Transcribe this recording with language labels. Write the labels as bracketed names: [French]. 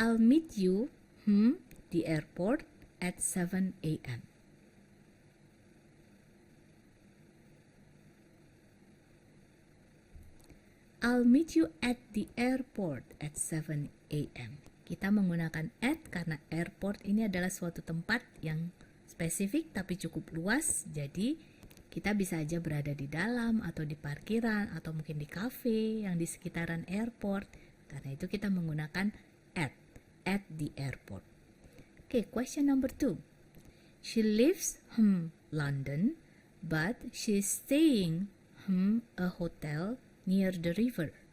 [English] I'll meet you the airport at 7 a.m. I'll meet you at the airport at 7 a.m. [Indonesian] Kita menggunakan at karena airport ini adalah suatu tempat yang spesifik tapi cukup luas. Jadi kita bisa aja berada di dalam atau di parkiran atau mungkin di cafe yang di sekitaran airport. Karena itu kita menggunakan at the airport. [English] Okay, question number 2. She lives London, but she's staying a hotel near the river.